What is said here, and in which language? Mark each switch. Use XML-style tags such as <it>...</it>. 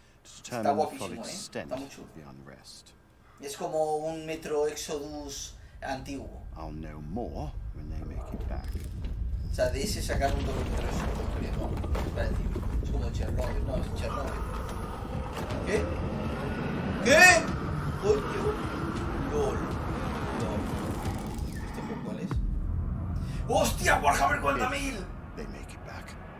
<es>Está guapísimo, está muy chulo. Es como un Metro Exodus antiguo.</es> <en>I'll know more when they make it back.</en> <es>O sea, de ese sacar un doble Metro Exodus. Es como Chernobyl, no, es Chernobyl. ¿Qué? ¿Qué? Coño. LOL. ¿Este juego cuál es? ¡Hostia! ¡Warhammer 40.000!</es> <en>They make it back.</en>